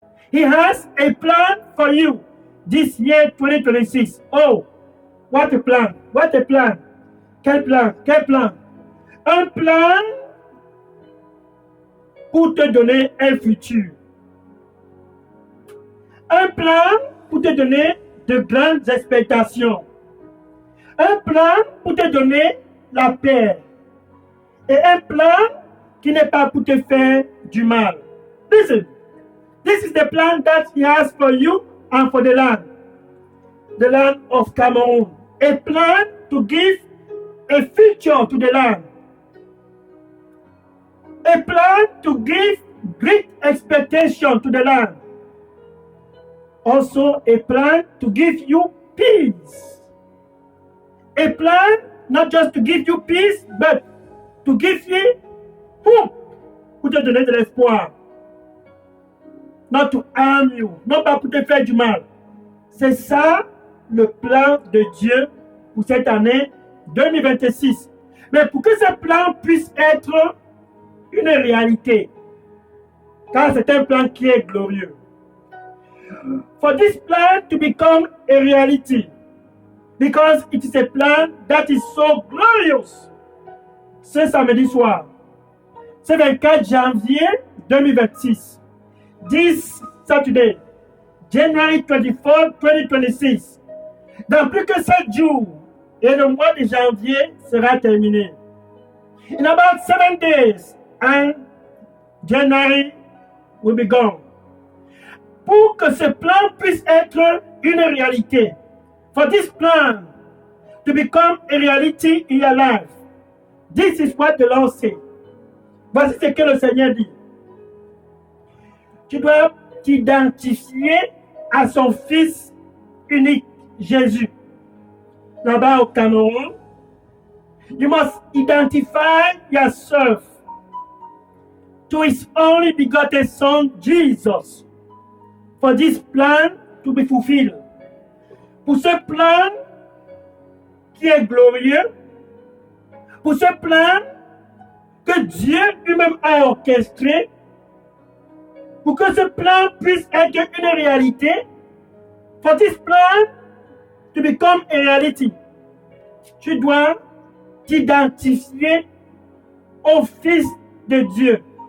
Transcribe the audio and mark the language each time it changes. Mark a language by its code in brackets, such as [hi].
[en] He has a plan for you this year 2026. Oh, what a plan! What a plan! [fr] Quel plan! Quel plan! Un plan pour te donner un futur. Un plan pour te donner de grandes expectations. Un plan pour te donner la paix. Et un plan qui n'est pas pour te faire du mal. [en] Listen, this is the plan that he has for you and for the land of Cameroon. A plan to give a future to the land. A plan to give great expectation to the land. Also, a plan to give you peace. A plan not just to give you peace, but to give you hope, [fr] pour te donner de l'espoir. [en] Not to harm you, [fr] non pas pour te faire du mal. C'est ça le plan de Dieu pour cette année 2026. Mais pour que ce plan puisse être une réalité, car c'est un plan qui est glorieux. [en] For this plan to become a reality, because it is a plan that is so glorious. [fr] Ce samedi soir, ce 24 janvier 2026, [en] this Saturday, January 24, 2026, [fr] dans plus que 7 jours, et le mois de janvier sera terminé. [en] In about 7 days, and January will be gone. [fr] Pour que ce plan puisse être une réalité, [en] for this plan to become a reality in your life, this is what the Lord says. [fr] Voici ce que le Seigneur dit. Tu dois t'identifier à son Fils unique, Jésus. Là-bas au Cameroun, [en] you must identify yourself to his only begotten Son, Jesus, for this plan to be fulfilled. [fr] Pour ce plan qui est glorieux, pour ce plan que Dieu lui-même a orchestré, pour que ce plan puisse être une réalité, [en] for this plan to become a reality, [fr] tu dois t'identifier au Fils de Dieu.